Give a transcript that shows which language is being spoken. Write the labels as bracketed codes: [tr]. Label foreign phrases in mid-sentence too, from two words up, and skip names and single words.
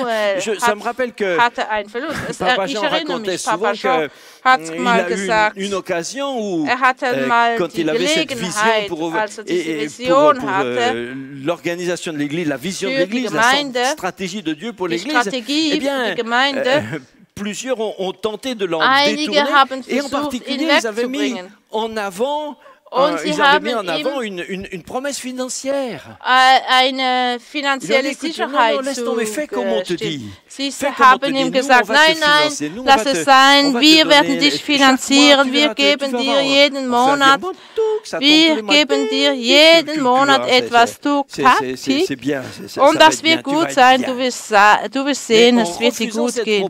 [fr] Ça me rappelle que Papa Jean racontait souvent qu'il a eu une occasion où, quand il avait cette vision pour l'organisation de l'Église, la vision de l'Église, la stratégie de Dieu pour l'Église, eh bien, plusieurs ont tenté de l'en détourner, et en particulier, ils avaient mis en avant ils avaient mis en avant une promesse financière. [de] Eine finanzielle Sicherheit zugestehen. Sie haben ihm gesagt, nein, lass es sein, wir werden dich finanzieren, wir geben dir jeden Monat, etwas, du Kaptik, und das wird gut sein, du wirst sehen, es wird dir gut gehen.